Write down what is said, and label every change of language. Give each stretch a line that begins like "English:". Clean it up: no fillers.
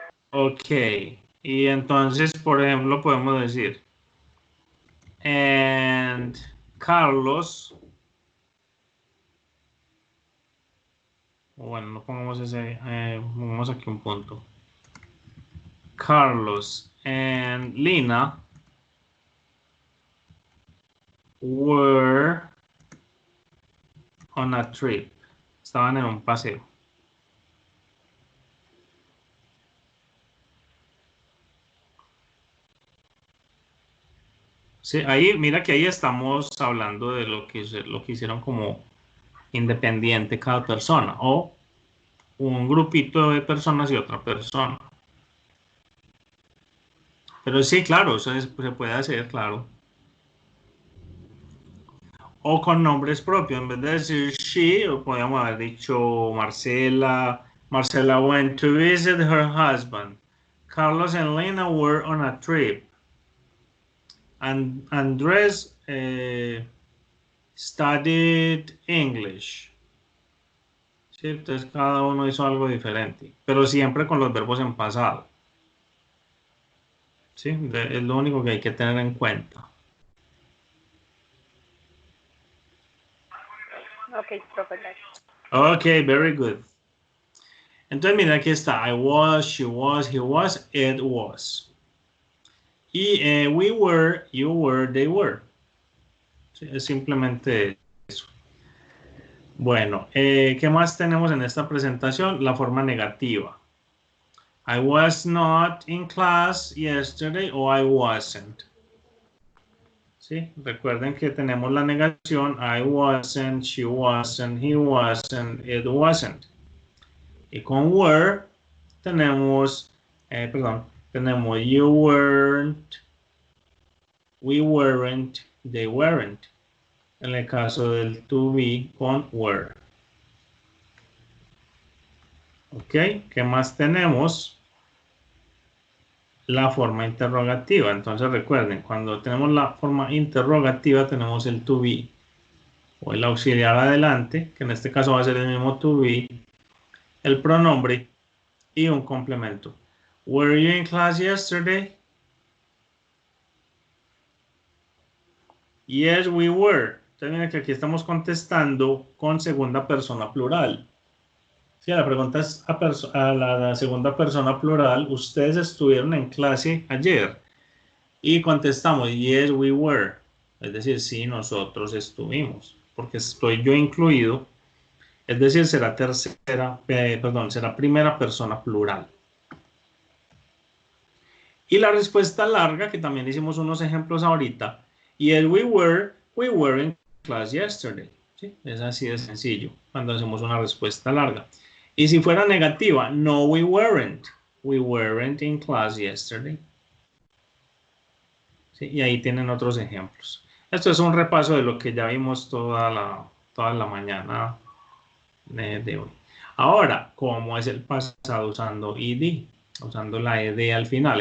Spanish: Ok. Y entonces, por ejemplo, podemos decir, and Carlos, bueno, no pongamos pongamos aquí un punto.
English: Carlos and Lina were on a trip.
Spanish: Estaban en un paseo. Sí, ahí, mira que ahí estamos hablando de lo que hicieron como independiente cada persona o un grupito de personas y otra persona. Pero sí, claro, eso se puede hacer, claro. O con nombres propios, en vez de decir she, podríamos haber dicho Marcela.
English: Marcela went to visit her husband. Carlos and Lena were on a trip. And Andrés studied English. ¿Sí?
Spanish: Entonces cada uno hizo algo diferente, pero siempre con los verbos en pasado. ¿Sí? Es lo único que hay que tener en cuenta. Ok, profe, gracias.
English: Ok, very good.
Spanish: Entonces, mira, aquí está.
English: I was, she was, he was, it was. Y we were, you were, they were.
Spanish: Sí, es simplemente eso. Bueno, ¿qué más tenemos en esta presentación? La forma negativa.
English: I was not in class yesterday o I wasn't.
Spanish: ¿Sí? Recuerden que tenemos la negación.
English: I wasn't, she wasn't, he wasn't, it wasn't.
Spanish: Y con were tenemos, tenemos
English: you weren't, we weren't, they weren't.
Spanish: En el caso del to be con were. Ok, ¿qué más tenemos? La forma interrogativa. Entonces recuerden, cuando tenemos la forma interrogativa tenemos el to be o el auxiliar adelante, que en este caso va a ser el mismo to be, el pronombre y un complemento.
English: Were you in class yesterday? Yes, we were.
Spanish: Entonces miren que aquí estamos contestando con segunda persona plural. Si la pregunta es a la segunda persona plural, ustedes estuvieron en clase ayer. Y contestamos,
English: yes, we were.
Spanish: Es decir, sí, nosotros estuvimos. Porque estoy yo incluido. Es decir, será será primera persona plural. Y la respuesta larga, que también hicimos unos ejemplos ahorita.
English: Yes, we were in class yesterday.
Spanish: ¿Sí? Es así de sencillo cuando hacemos una respuesta larga. Y si fuera negativa,
English: no, we weren't in class yesterday.
Spanish: ¿Sí? Y ahí tienen otros ejemplos. Esto es un repaso de lo que ya vimos toda la mañana de hoy. Ahora, ¿cómo es el pasado usando ed? Usando la ed al final.